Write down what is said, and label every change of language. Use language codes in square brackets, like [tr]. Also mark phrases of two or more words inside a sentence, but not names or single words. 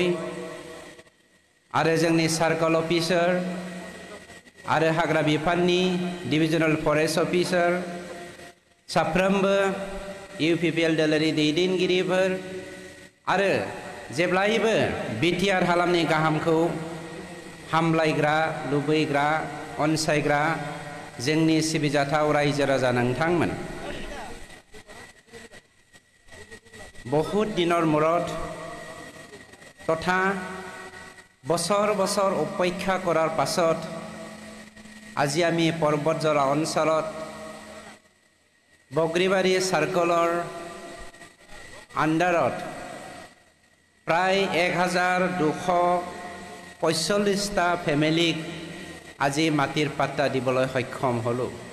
[brx] आरो जोंनि [en] circle officer [brx] आरो हाग्रा बिफाननि [en] divisional forest officer [brx] साफ्रोमबो UPPL दोलोनि दैदेनगिरिफोर आरो जेब्लायबो BTR हालामनि गाहामखौ हामलायग्रा लुबैग्रा अनसायग्रा जोंनि सिबिजाथाव रायजो राजा नोंथांमोन [as] बहुत दिনৰ মূৰত তথা বছৰ বছৰ অপেক্ষা কৰাৰ পাছত আজি আমি पर्बतजरा অঞ্চলত বগৰীবাৰী [en] circle under [as] প্ৰায় 1245টা ফেমিলিক আজি মাটিৰ পাট্টা দিবলৈ সক্ষম হলো।